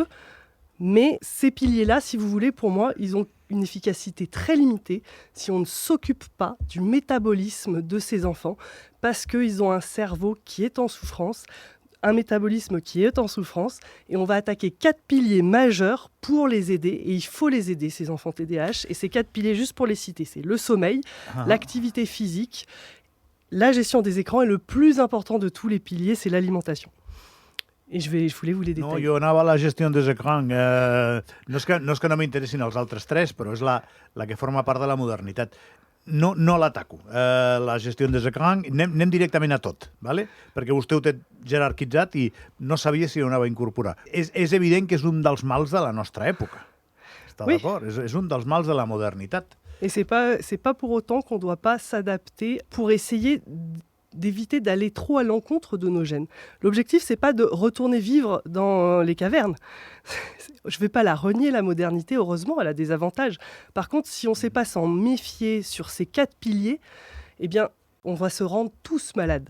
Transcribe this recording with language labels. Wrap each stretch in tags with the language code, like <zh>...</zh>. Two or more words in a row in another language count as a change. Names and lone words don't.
<fr>Mais ces piliers-là, si vous voulez, pour moi, ils ont une efficacité très limitée si on ne s'occupe pas du métabolisme de ces enfants, parce qu'ils ont un cerveau qui est en souffrance, un métabolisme qui est en souffrance, et on va attaquer 4 piliers majeurs pour les aider, et il faut les aider, ces enfants TDAH. Et ces 4 piliers, juste pour les citer, c'est le sommeil, l'activité physique, la gestion des écrans, et le plus important de tous les piliers, c'est l'alimentation. I je voulais vous les détailler.</fr> <ca>No, jo anava a la gestió dels ecrans. No és que no m'interessin els altres 3, però és la que forma part de la modernitat. No l'ataco, la gestió dels ecrans. Anem directament a tot, ¿vale? Perquè vostè ho té jerarquitzat i no sabia si ho anava a incorporar. És evident que és un dels mals de la nostra època. Està d'acord? És un dels mals de la modernitat.</ca> <fr>Et c'est pas pour autant qu'on ne doit pas s'adapter pour essayer d'éviter d'aller trop à l'encontre de nos gènes. L'objectif, c'est pas de retourner vivre dans les cavernes. Je vais pas la renier, la modernité, heureusement, elle a des avantages. Par contre, si on sait pas s'en méfier sur ces 4 piliers, eh bien, on va se rendre tous malades.</fr>